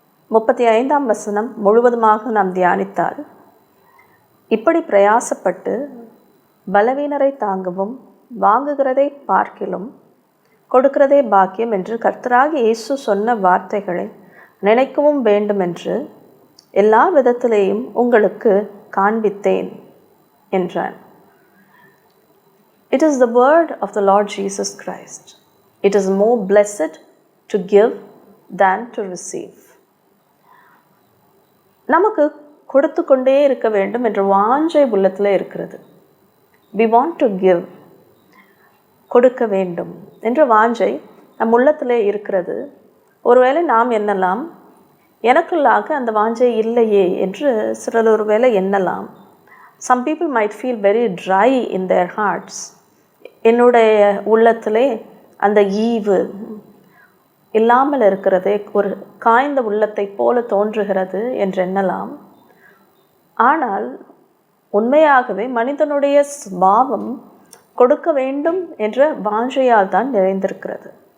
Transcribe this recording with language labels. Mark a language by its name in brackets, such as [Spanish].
[Tamil] 35ஆம் வசனம் முழுவதுமாக நாம் தியானித்தால், இப்படி பிரயாசப்பட்டு பலவீனரை தாங்கவும் வாங்குகிறதை பார்க்கிலும் கொடுக்கிறதே பாக்கியம் என்று கர்த்தராகிய இயேசு சொன்ன வார்த்தைகளை நினைக்கவும் வேண்டும் என்று எல்லா விதத்திலேயும் உங்களுக்கு காண்பித்தேன் என்றான். [English] It is the word of the Lord Jesus Christ. It is more blessed to give than to receive. [Tamil] நமக்கு கொடுத்து கொண்டே இருக்க வேண்டும் என்ற வாஞ்சை உள்ளத்தில் இருக்கிறது. [English] We want to give, [Tamil] கொடுக்க வேண்டும் என்ற வாஞ்சை நம் உள்ளத்திலே இருக்கிறது. ஒருவேளை நாம் எண்ணலாம், எனக்குள்ளாக அந்த வாஞ்சை இல்லையே என்று சிலர் ஒருவேளை எண்ணலாம். [English] Some people might feel very dry in their hearts. [Tamil] என்னுடைய உள்ளத்திலே அந்த ஈவு இல்லாமல் இருக்கிறதே, ஒரு காய்ந்த உள்ளத்தை போல தோன்றுகிறது என்று எண்ணலாம். ஆனால் உண்மையாகவே மனிதனுடைய சுபாவம் கொடுக்க வேண்டும் என்ற வாஞ்சையால் தான் நிறைந்திருக்கிறது.